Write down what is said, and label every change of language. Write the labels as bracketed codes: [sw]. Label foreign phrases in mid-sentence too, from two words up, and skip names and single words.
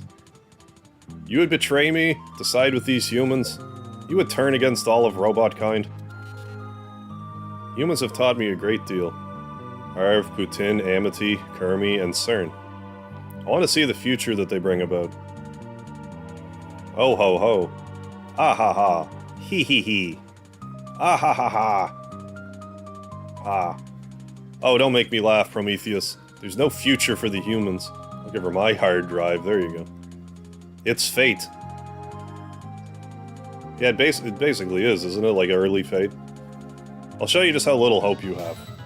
[en] You would betray me, to side with these humans? You would turn against all of robot kind? Humans have taught me a great deal. Harv, Putin, Amity, Kermi, and CERN. I want to see the future that they bring about. Oh ho ho. Ah ha ha. Hee hee hee. Ah ha ha ha. Ah. Oh, don't make me laugh, Prometheus. There's no future for the humans. I'll give her my hard drive. There you go. It's fate. Yeah, it basically is, isn't it? Like early fate. I'll show you just how little hope you have.